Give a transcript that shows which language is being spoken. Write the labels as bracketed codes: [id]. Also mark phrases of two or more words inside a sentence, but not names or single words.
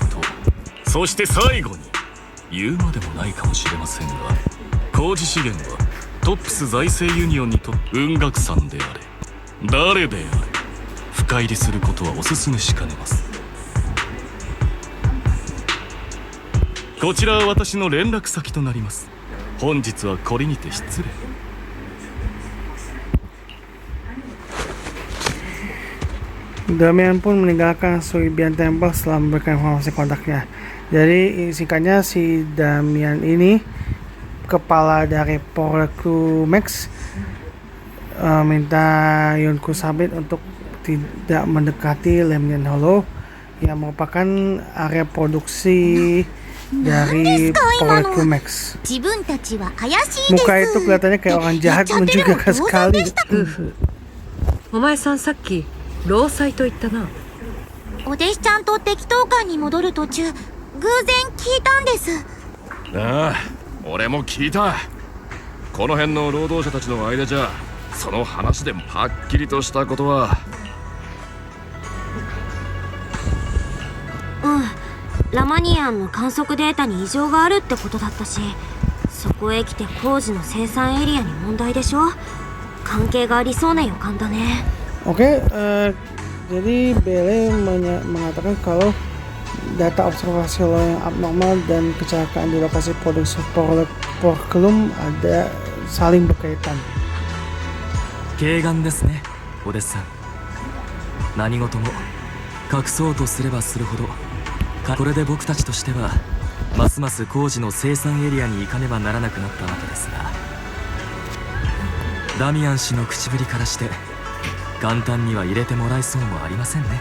[ja] そして最後に言うまでもないかもしれませんが、工事資源はトップス財政ユニオンにとって雲岳さんであれ誰であれ深入りすることはお勧めしかねます。こちらは私の連絡先となります。本日はこれにて失礼。 [id] Damian pun meninggalkan Suibian Temple setelah memberikan informasi kontaknya. Jadi singkatnya si Damian ini kepala dari Porkelumex minta Yunko Sabit untuk tidak mendekati Lemnian Hollow yang merupakan area produksi dari Porkelumex. Muka itu kelihatannya kayak orang jahat mencurigakan sekali. [ja] お前さんさっき労災と言ったな。お弟子ちゃんと適当館に戻る途中偶然聞いたんです。ああ、俺も聞いた。この辺の労働者たちの間じゃその話でもはっきりとしたことは。ラマニアンの観測データに異常があるってことだったし、そこへ来て工事の生産エリアに問題でしょ。関係がありそうな予感だね。 [id] Oke, jadi Bele mengatakan kalau data observasi lo yang abnormal dan kecelakaan di lokasi produksi Porkelum ada saling berkaitan. [ja] 軽眼ですね、お弟子さん。何事も隠そうとすればするほど、これで僕たちとしてはますます工事の生産エリアに行かねばならなくなったわけですが、ダミアン氏の口ぶりからして簡単には入れてもらえそうもありませんね。